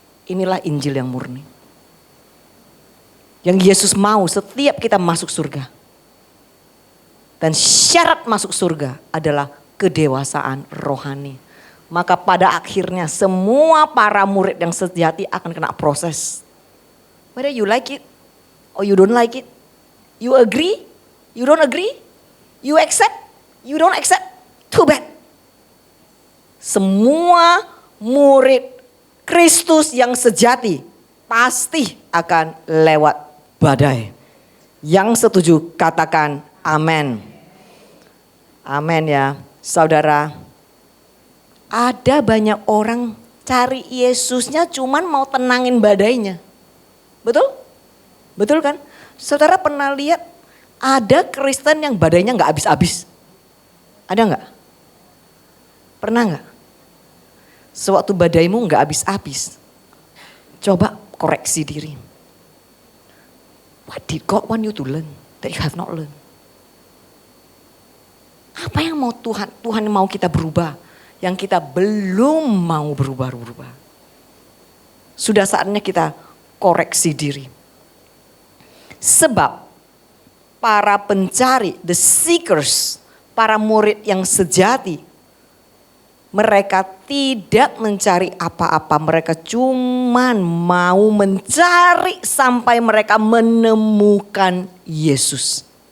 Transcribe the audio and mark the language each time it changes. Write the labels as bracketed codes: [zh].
[id] Inilah Injil yang murni. Yang Yesus mau setiap kita masuk surga. Dan syarat masuk surga adalah kedewasaan rohani. Maka pada akhirnya semua para murid yang sejati akan kena proses. [en] Whether you like it or you don't like it. You agree, you don't agree. You accept, you don't accept. Too bad. [id] semua murid Kristus yang sejati pasti akan lewat badai. Yang setuju katakan amin. Amin ya. Saudara, ada banyak orang cari Yesusnya cuman mau tenangin badainya. Betul? Betul kan? Saudara pernah lihat ada Kristen yang badainya gak habis-habis? Ada gak? Pernah gak? Sewaktu badaimu gak habis-habis, coba koreksi diri. [en] What did God want you to learn that you have not learned? [id] Apa yang mau Tuhan mau kita berubah, yang kita belum mau berubah. Sudah saatnya kita koreksi diri. Sebab para pencari, the seekers, para murid yang sejati, mereka tidak mencari apa-apa, mereka cuman mau mencari sampai mereka menemukan Yesus.